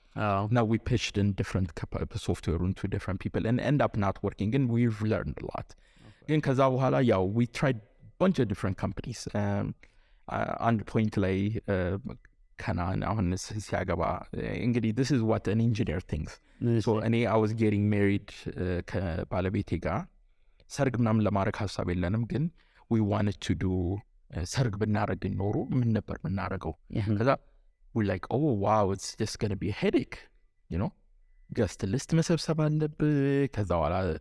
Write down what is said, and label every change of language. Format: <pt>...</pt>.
<en>Now we pitched in different software to different people and end up not working and we've learned a lot. ግን ከዛ በኋላ ያው we tried bunch of different companies.</en> <am>አንድ ፖይንት ላይ ከናን አሁን ሲያገባ እንግዲህ</am> <en>this is what an engineer thinks.</en> <am>So እኔ I was getting married ከባለቤቴ ጋር ሰርግ ምናምን ለማድረግ ሀሳብ የለንም ግን we wanted to do ሰርግ ብናረግ ኖሮ ምን ነበር ምናረገው ከዛ</am> <en>we're like oh wow it's just going to be a headache you know</en> <am>guest list መሰብሰብ አለብህ ከዛ በኋላ</am>